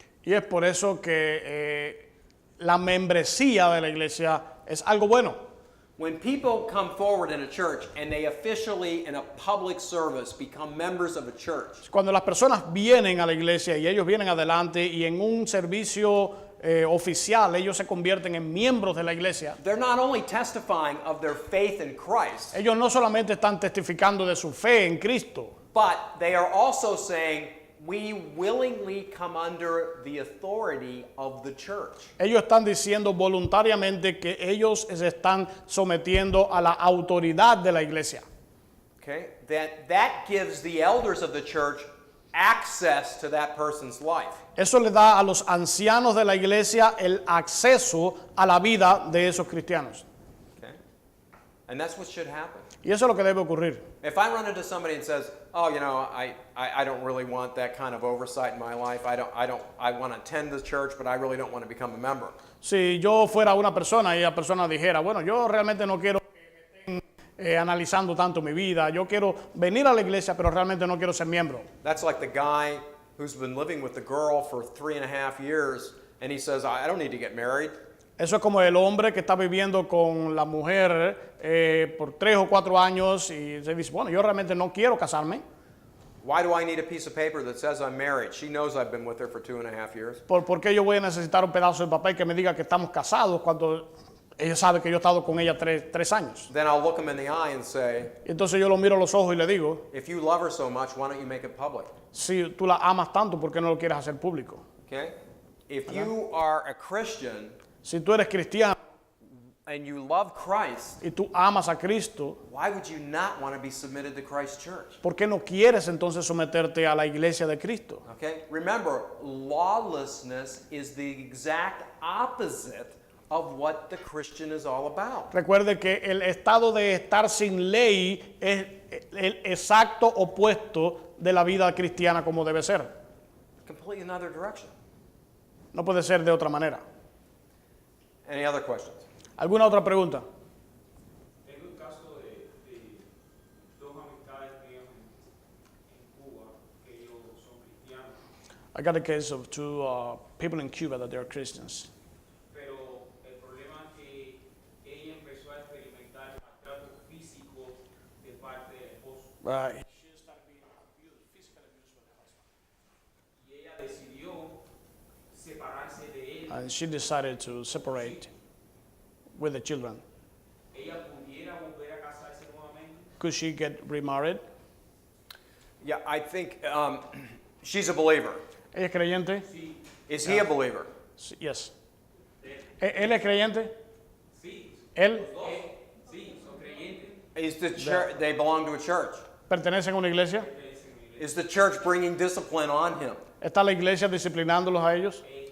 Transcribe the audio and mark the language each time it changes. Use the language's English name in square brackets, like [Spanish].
[Spanish] Y es por eso que la membresía de la iglesia es algo bueno. [English] When people come forward in a church and they officially, in a public service, become members of a church, [Spanish] Cuando las personas vienen a la iglesia y ellos vienen adelante y en un servicio oficial ellos se convierten en miembros de la iglesia, [English] they're not only testifying of their faith in Christ, [Spanish] ellos no solamente están testificando de su fe en Cristo, [English] but they are also saying, we willingly come under the authority of the church. [Spanish] ellos están diciendo voluntariamente que ellos se están sometiendo a la autoridad de la iglesia. [English] Okay? That gives the elders of the church access to that person's life. [Spanish] Eso le da a los ancianos de la iglesia el acceso a la vida de esos cristianos. [English] Okay? And that's what should happen. [Spanish] Y eso es lo que debe ocurrir. [English] If I run into somebody and says, "Oh, I don't really want that kind of oversight in my life. I want to attend the church, but I really don't want to become a member." [Spanish] Si yo fuera una persona y la persona dijera, bueno, yo realmente no quiero que me estén analizando tanto mi vida, yo quiero venir a la iglesia, pero realmente no quiero ser miembro. [English] That's like the guy who's been living with the girl for 3.5 years, and he says, "I don't need to get married." [Spanish] Eso es como el hombre que está viviendo con la mujer por 3 o 4 años y se dice, bueno, yo realmente no quiero casarme. [English] Why do I need a piece of paper that says I'm married? She knows I've been with her for 2.5 years. [Spanish] ¿Por qué yo voy a necesitar un pedazo de papel que me diga que estamos casados cuando ella sabe que yo he estado con ella 3 años? [English] Then I'll look him in the eye and say, [Spanish] Y entonces yo lo miro a los ojos y le digo, [English] if you love her so much, why don't you make it public? [Spanish] si tú la amas tanto, ¿por qué no lo quieres hacer público? [English] Okay? If you are a Christian [Spanish] Si tú eres cristiano [English] and you love Christ, [Spanish] y tú amas a Cristo, [English] why would you not want to be submitted to Christ's church? [Spanish] ¿por qué no quieres entonces someterte a la iglesia de Cristo? [English] Okay? Remember, lawlessness is the exact opposite of what the Christian is all about. [Spanish] Recuerde que el estado de estar sin ley es el exacto opuesto de la vida cristiana como debe ser. [English] Completely another direction. [Spanish] No puede ser de otra manera. [English] Any other questions? [Spanish] ¿Alguna otra pregunta? Tengo un caso de dos amistades mías en Cuba que ellos son cristianos, [English] I got a case of 2 people in Cuba that they are Christians. [Spanish] pero el problema es que ella empezó a experimentar maltrato físico de parte del esposo y ella decidió separarse de él. [English] And she decided to separate with the children. [Spanish] Ella pudiera volver a casarse nuevamente. [English] Could she get remarried? Yeah, I think she's a believer. [Spanish] ¿Ella es creyente? Sí, [English] Is he a believer? Yes. [Spanish] ¿Él es creyente? sí, ¿Él dos, sí, son creyentes. [English] Is the church, they belong to a church. [Spanish] pertenece a una iglesia? [English] Is the church bringing discipline on him? [Spanish] ¿Está la iglesia disciplinándolos a ellos?